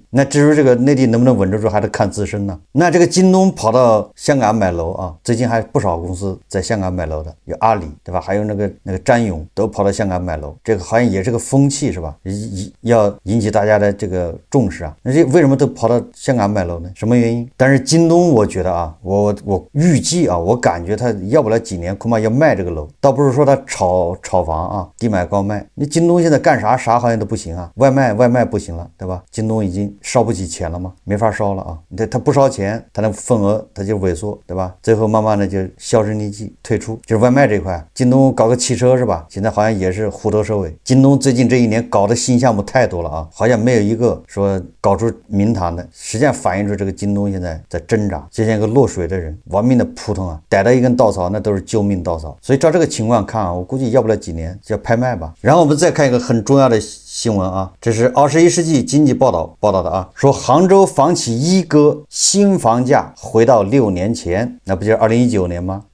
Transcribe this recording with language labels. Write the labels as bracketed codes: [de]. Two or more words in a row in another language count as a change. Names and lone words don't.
[zh] 那至於這個內地能不能穩住，還得看自身呢。那這個京東跑到香港買樓啊，最近還不少公司在香港買樓的，有阿里，对吧？還有那個詹勇都跑到香港買樓，這個好像也是個風氣，是吧？要引起大家的這個重視啊。那這為什麼都跑到香港買樓呢？什麼原因？但是京東我覺得啊，我預計啊，我感覺它要不了幾年恐怕要賣賣這個樓，倒不是說他炒房啊，低買高賣。你京東現在幹啥好像都不行啊，外賣不行了，对吧？京東已經烧不起钱了嘛，没法烧了啊。他不烧钱，他的份額他就萎縮，对吧？最后慢慢的就销声匿迹退出。就是外卖这塊，京東搞個汽車是吧？現在好像也是虎頭蛇尾。京東最近這一年搞的新項目太多了啊，好像沒有一個說搞出名堂的。實際上反映出這個京東現在在掙扎，就像一個落水的人，玩命的撲騰啊，逮到一根稻草那都是救命稻草。所以照這個情況看啊，我估計要不了幾年就要拍賣吧。然後我們再看一個很重要的新聞啊，這是21世紀經濟報道的啊，說杭州房企一哥新房價回到6年前，那不就是2019年嗎？